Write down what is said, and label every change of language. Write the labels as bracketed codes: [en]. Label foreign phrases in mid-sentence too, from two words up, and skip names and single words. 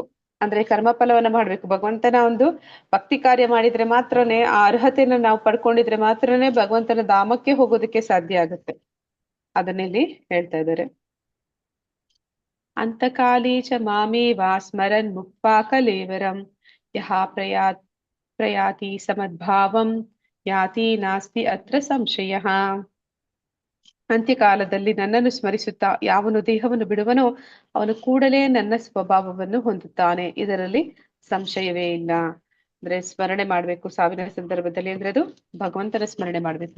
[kn] ಅಂದ್ರೆ ಕರ್ಮ ಫಲವನ್ನ ಮಾಡ್ಬೇಕು. ಭಗವಂತನ ಒಂದು ಭಕ್ತಿ ಕಾರ್ಯ ಮಾಡಿದ್ರೆ ಮಾತ್ರನೇ ಆ ಅರ್ಹತೆಯನ್ನ ನಾವು ಪಡ್ಕೊಂಡಿದ್ರೆ ಮಾತ್ರನೇ ಭಗವಂತನ ಧಾಮಕ್ಕೆ ಹೋಗೋದಕ್ಕೆ ಸಾಧ್ಯ ಆಗುತ್ತೆ. ಅದನ್ನಿಲ್ಲಿ ಹೇಳ್ತಾ ಇದ್ದಾರೆ. [sa] ಅಂತಕಾಲೇ ಚ ಮಾಮೇವಾ ಸ್ಮರನ್ ಮುಕ್ತ್ವಾ ಕಲೇವರಂ ಯಃ ಪ್ರಯಾತಿ ಸಮದ್ಭಾವಂ ಯಾತಿ ನಾಸ್ತಿ ಅತ್ರ ಸಂಶಯಃ. [kn] ಅಂತ್ಯಕಾಲದಲ್ಲಿ ನನ್ನನ್ನು ಸ್ಮರಿಸುತ್ತಾ ಯಾವನು ದೇಹವನ್ನು ಬಿಡುವನೋ ಅವನು ಕೂಡಲೇ ನನ್ನ ಸ್ವಭಾವವನ್ನು ಹೊಂದುತ್ತಾನೆ. ಇದರಲ್ಲಿ ಸಂಶಯವೇ ಇಲ್ಲ. ಅಂದ್ರೆ ಸ್ಮರಣೆ ಮಾಡ್ಬೇಕು ಸಾವಿನ ಸಂದರ್ಭದಲ್ಲಿ. ಅಂದ್ರೆ ಅದು ಭಗವಂತನ ಸ್ಮರಣೆ ಮಾಡ್ಬೇಕು.